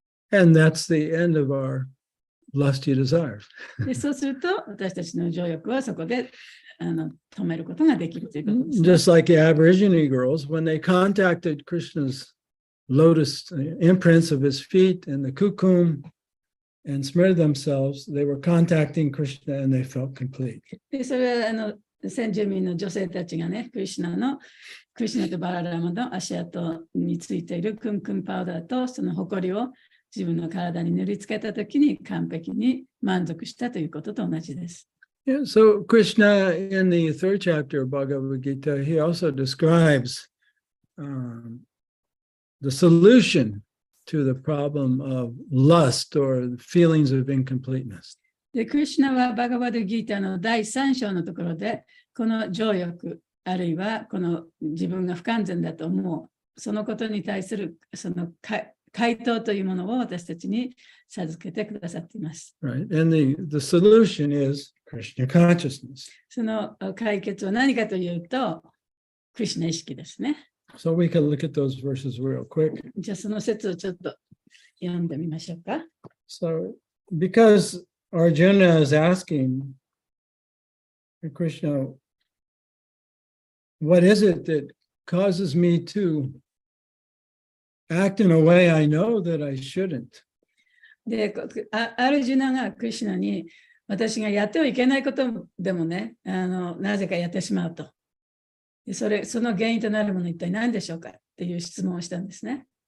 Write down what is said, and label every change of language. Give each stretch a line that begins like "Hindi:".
English: And that's the end of our lusty desires.
Japanese: でそうすると、私たちの情欲はそこで止めることができるということです、ね。
English: Just like the Aborigine girls, when they contacted Krishna's lotus imprints of his feet and the kukum, and smeared themselves, they were contacting Krishna and they felt complete.
Japanese: でそれは先住民の女性たちがね、クリシュナとバララマの足跡についているクンクンパウダーとその埃を自分の体に塗りつけたときに完璧に満足したということと同じです。
English: Yeah, so Krishna in the third chapter of Bhagavad Gita, he also describes the solution to the problem of lust or feelings of incompleteness.
Japanese: で、クリシュナはバガバッドギータの第3章のところで、この情欲、あるいはこの自分が不完全だと思う、そのことに対するその回答というものを私たちに授けてくださっています。
English: Right. And the solution is Krishna consciousness.
Japanese: その解決は何かというと、クリシュナ意識ですね。
English: So we can look at those verses real quick.
Japanese: じゃあその説をちょっと読んでみましょうか。
English: So because Arjuna is asking Krishna, what is it that causes me to act in a way I know that I shouldn't?
Japanese: で、アルジュナがクリシュナに私がやってはいけないことでもね、なぜかやってしまうと。その原因となるものは一体何でしょうかっていう質問をしたんですね。